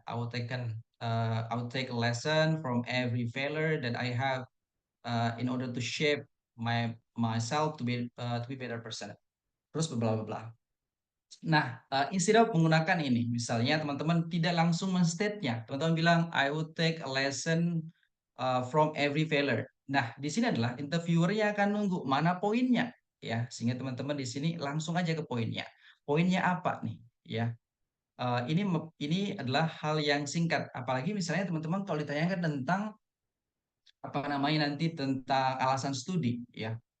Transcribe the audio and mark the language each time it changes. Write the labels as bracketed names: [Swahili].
[English] I will take a lesson from every failure that I have in order to shape myself to be better person. [Indonesian] Terus bla bla bla. Nah, [English] instead of [Indonesian] menggunakan ini, misalnya teman-teman tidak langsung men-state-nya. Teman-teman bilang, [English] I would take a lesson from every failure. [Indonesian] Nah, di sini adalah interviewernya akan nunggu mana poinnya, ya. Sehingga teman-teman di sini langsung aja ke poinnya. Poinnya apa nih, ya? Ini adalah hal yang singkat. Apalagi misalnya teman-teman kalau ditanyakan tentang apa namanya nanti tentang alasan studi, ya.